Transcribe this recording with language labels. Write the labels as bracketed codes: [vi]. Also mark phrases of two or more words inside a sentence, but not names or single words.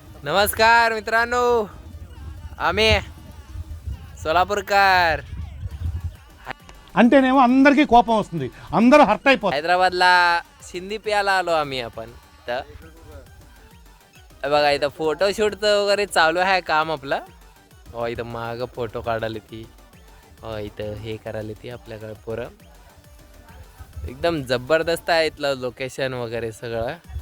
[mr] नमस्कार मित्रांनो, आम्ही सोलापूरकर [te] అంటేనేమో అందరికీ కోపం వస్తుంది, అందరూ హర్ట్ అయిపోతారు. [mr] हैदराबादला सिंधी प्यायला आलो आम्ही. आपण तर बघा इथं फोटोशूटचं वगैरे चालू आहे काम आपलं. हो इथं मागं फोटो काढायला ती, हो इथं हे करायला ती आपल्याकडे पोरं. एकदम जबरदस्त आहे इथलं लोकेशन वगैरे सगळं.